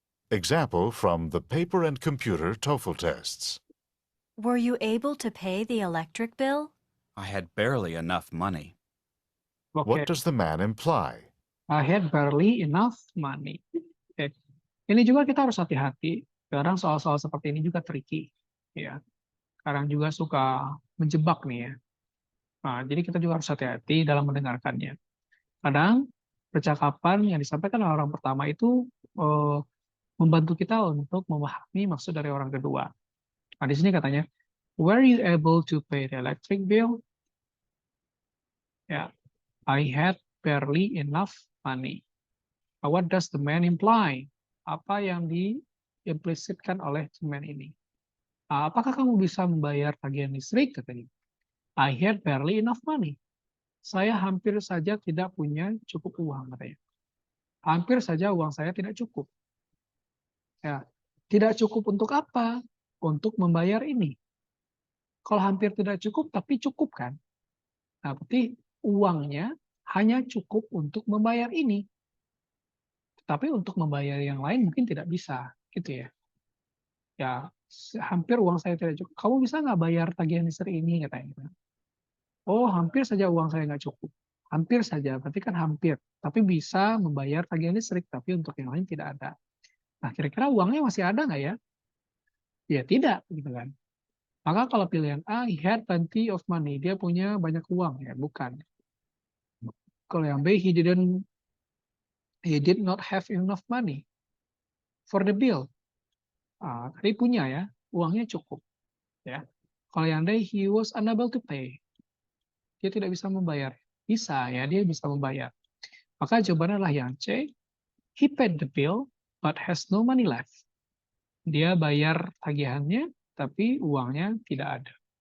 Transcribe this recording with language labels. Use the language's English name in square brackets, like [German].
[English] Example from the paper and computer TOEFL tests. Were you able to pay the electric bill? I had barely enough money. [Indonesian] oke, [English] What does the man imply? I had barely enough money. [Indonesian] Oke. Ini juga kita harus hati-hati. Kadang soal-soal seperti ini juga tricky, ya. Kadang juga suka menjebak nih ya. Nah, jadi kita juga harus hati-hati dalam mendengarkannya. Kadang percakapan yang disampaikan oleh orang pertama itu membantu kita untuk memahami maksud dari orang kedua. Nah, di sini katanya, [English] were you able to pay the electric bill? Ya, I had barely enough money. What does the man imply? [Indonesian] Apa yang diimplisitkan oleh man ini? Apakah kamu bisa membayar tagihan listrik? Katanya. [English] I had barely enough money. [Indonesian] Saya hampir saja tidak punya cukup uang, katanya. Hampir saja uang saya tidak cukup. Ya, tidak cukup untuk apa? Untuk membayar ini. Kalau hampir tidak cukup, tapi cukup kan? Nah, berarti uangnya hanya cukup untuk membayar ini. Tapi untuk membayar yang lain mungkin tidak bisa, gitu ya. Ya, hampir uang saya tidak cukup. Kamu bisa nggak bayar tagihan listrik ini, katanya. Oh, hampir saja uang saya nggak cukup. Hampir saja, berarti kan hampir. Tapi bisa membayar tagihan listrik, tapi untuk yang lain tidak ada. Nah, kira-kira uangnya masih ada nggak ya? Ya tidak, gitu kan. Maka kalau pilihan A, [English] he had plenty of money, [Indonesian] dia punya banyak uang, ya bukan. Kalau yang B, [English] he did not have enough money for the bill. [Indonesian] Tadi punya ya, uangnya cukup, ya. Kalau yang D, [English] he was unable to pay, [Indonesian] dia tidak bisa membayar. Bisa ya, dia bisa membayar. Maka jawabannya adalah yang C, [English] he paid the bill but has no money left. [Indonesian] Dia bayar tagihannya, tapi uangnya tidak ada.